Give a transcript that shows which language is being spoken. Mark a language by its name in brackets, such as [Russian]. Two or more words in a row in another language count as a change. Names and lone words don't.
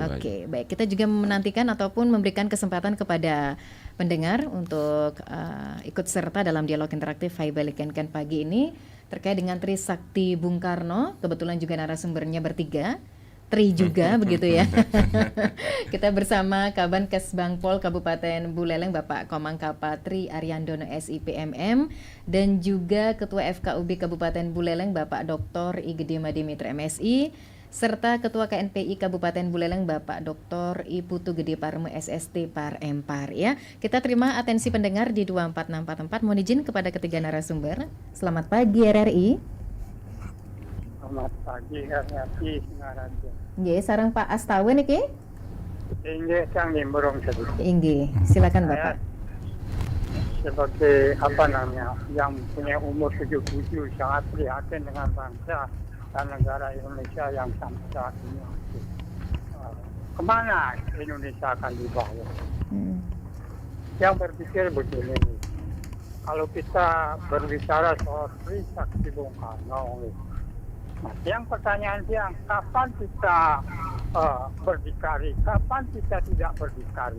[Indonesian] Oke, baik, kita juga menantikan ataupun memberikan kesempatan kepada pendengar untuk ikut serta dalam dialog interaktif Hai Balik Kenken pagi ini terkait dengan Trisakti Bung Karno. Kebetulan juga narasumbernya bertiga, Tri juga begitu ya. Kita bersama Kabankes Bangpol Kabupaten Buleleng Bapak Komang Kapa Tri Ariandono SIPMM, dan juga Ketua FKUB Kabupaten Buleleng Bapak Dr. I Gede Made Mitra MSI, serta Ketua KNPI Kabupaten Buleleng Bapak Dr. I Putu Gede Parme SST Par Empar ya. Kita terima atensi pendengar di 24644. Mohon izin kepada ketiga narasumber. Selamat pagi RRI. Selamat pagi RRI Singaraja. [Balinese] Nggih, sareng Pak Astawen iki? [Indonesian] Inggih, sang nimbrung sedikit. Inggih, silakan Bapak. Sebagai yang punya umur 77 sangat prihatin dengan bangsa dan negara Indonesia yang sampai saat ini. Kemana Indonesia akan dibawa? Yang berpikir begini, kalau kita berbicara soal Trisakti Bung Karno, yang pertanyaan yang kapan kita berdikari, kapan kita tidak berdikari?